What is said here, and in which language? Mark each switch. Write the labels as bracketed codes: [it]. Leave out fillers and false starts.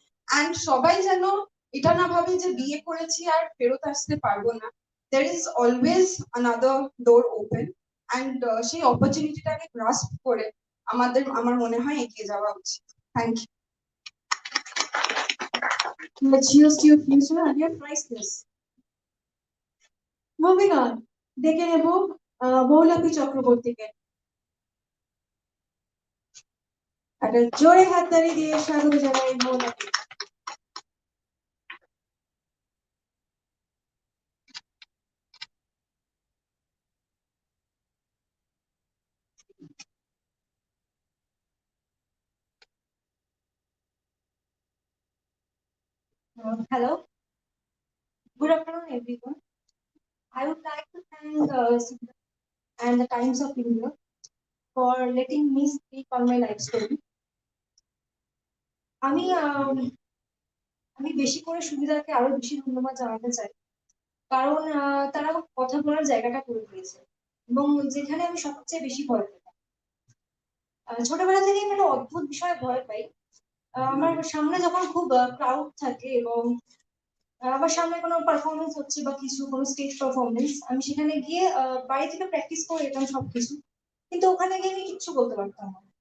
[bn] And সবাই যেন এটা না ভাবে যে বিয়ে করেছি আর ফেরত আসতে পারবো না। [en] there is always another door open, and [bn] সেই অপরচুনিটিটাকে গ্রাস্প করে আমার মনে হয় এগিয়ে যাওয়া উচিত। [en] Thank you. Let's use your future and your priceless. Moving on, [bn] ডেকে নেব মৌলাপি চক্রবর্তীকে। একটা জোরে হাততালি দিয়ে স্বাগত জানাই মৌলাপি। [en] Hello, good afternoon, everyone. I would like to thank Suvida and the Times of India for letting me speak on my life story. [bn] আমি আমি বেশি করে সুবিধাকে আরো বেশি ধন্যবাদ জানাতে চাই, কারণ তারা আমার কথা বলার জায়গাটা করে দিয়েছে, এবং যেখানে আমি সবচেয়ে বেশি ভয় পেতাম। ছোটবেলা থেকেই আমি একটা অদ্ভুত বিষয়ে ভয় পাই। আমার সামনে যখন খুব ক্রাউড থাকে এবং আমার সামনে কোনো পারফরমেন্স হচ্ছে বা কিছু কোনো স্টেজ পারফরমেন্স, আমি সেখানে গিয়ে বাড়ি থেকে প্র্যাকটিস করে যেতাম সবকিছু, কিন্তু ওখানে গিয়ে আমি কিচ্ছু বলতে পারতাম না।